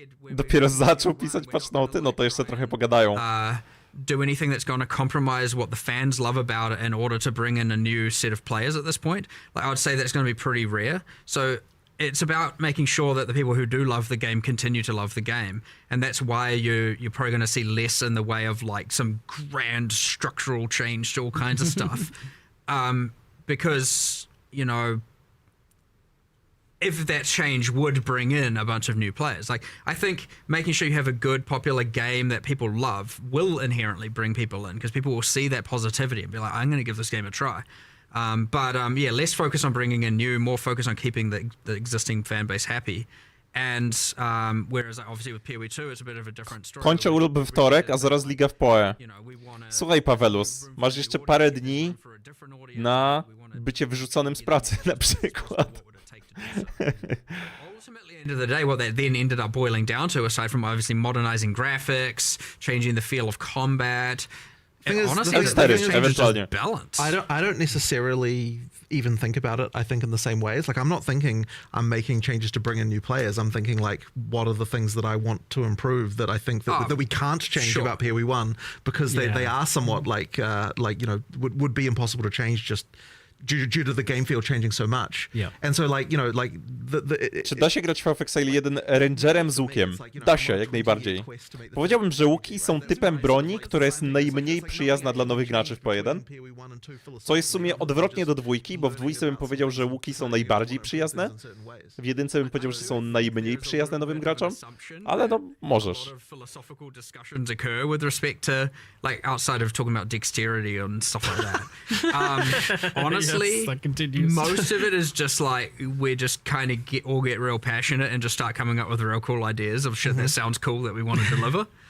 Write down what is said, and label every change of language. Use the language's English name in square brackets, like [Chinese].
[Polish] Dopiero zaczął pisać patch noty, no to jeszcze trochę pogadają. [English] Do anything that's going to compromise what the fans love about it in order to bring in a new set of players at this point. Like I would say that's going to be pretty rare. So it's about making sure that the people who do love the game continue to love the game, and that's why you're probably going to see less in the way of like some grand structural change to all kinds of stuff, because you know, if that change would bring in a bunch of new players. Like, I think making sure you have a good, popular game that people love will inherently bring people in, because people will see that positivity and be like, I'm going to give this game a try. Yeah, less focus on bringing in new, more focus on keeping the existing fan base happy. And whereas obviously with PoE 2 it's a bit of a different story. [Polish] Kończę urlop we wtorek, a zaraz liga w PoE. Słuchaj, Pawelus, masz jeszcze parę dni na bycie wyrzuconym z pracy na przykład. [English] Ultimately, at the end of the day, what that then ended up boiling down to, aside from obviously modernizing graphics, changing the feel of combat, Thing is, honestly, the the thing biggest is- change is eventually. just balance. I don't necessarily even think about it, I think, in the same ways. Like, I'm not thinking I'm making changes to bring in new players. I'm thinking, like, what are the things that I want to improve that I think that we can't change sure. about PoE 1, because they are somewhat like you know, would be impossible to change just due to the game field changing so much. Yeah. And so, like, you know, like [Polish] Czy da się grać w Exile 1 rangerem z łukiem? Da się, jak najbardziej. Powiedziałbym, że łuki są typem broni, która jest najmniej przyjazna dla nowych graczy w PoE 1. Co jest w sumie odwrotnie do dwójki, bo w dwójce bym powiedział, że łuki są najbardziej przyjazne. W jedynce bym powiedział, że są najmniej przyjazne nowym graczom. Ale no, możesz. [English] Philosophical discussions occur with respect to, like, outside of talking about dexterity and stuff like that. Honestly, honestly, that continues. most of it is just like we're just kind of all get real passionate and just start coming up with real cool ideas of shit that sounds cool that we want to deliver.